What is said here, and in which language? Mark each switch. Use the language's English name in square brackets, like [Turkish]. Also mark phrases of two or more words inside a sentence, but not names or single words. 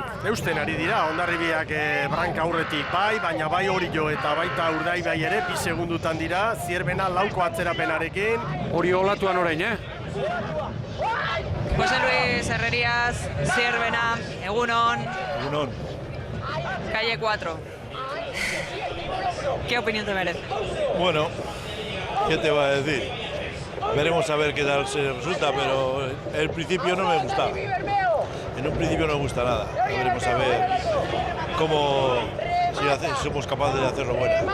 [Basque] Eusten ari dira, Hondarribiak branka aurretik bai, baina bai Orio eta baita Urdaibai ere, 2 segundutan dira, Zierbena 4 atzerapenarekin. Orio olatuan orain, José Luis Herrerías, Zierbena, egunon. Egunon. [Spanish] Calle 4. ¿Qué opinión te merece? Bueno, ¿qué te va a decir? Veremos a ver qué tal se resulta, pero el principio no me gustaba. En un principio no me gusta nada. Veremos a ver si somos capaces de hacerlo bueno.